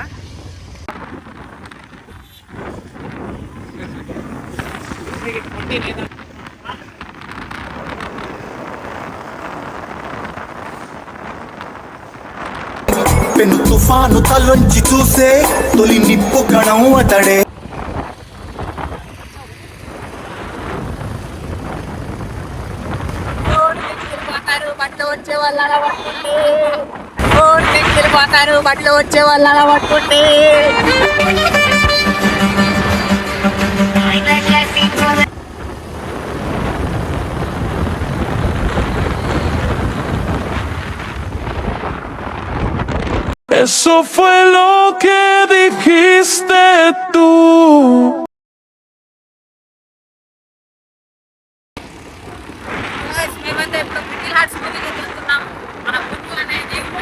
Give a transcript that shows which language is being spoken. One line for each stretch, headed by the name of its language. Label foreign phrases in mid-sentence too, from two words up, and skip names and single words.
Telugu: పెను తుఫాను తలొంచి చూసే తొలి నిప్పు కణం అతడే. బట్లు వచ్చే వాళ్ళు అలా పట్టుకుంటే
Spanish: Eso fue lo que dijiste tú.
Telugu: మేమైతే ఇప్పుడు మిడిల్ హార్ట్స్ మూవీకి వెళ్తున్నాం. మన గుంటూరు అనేది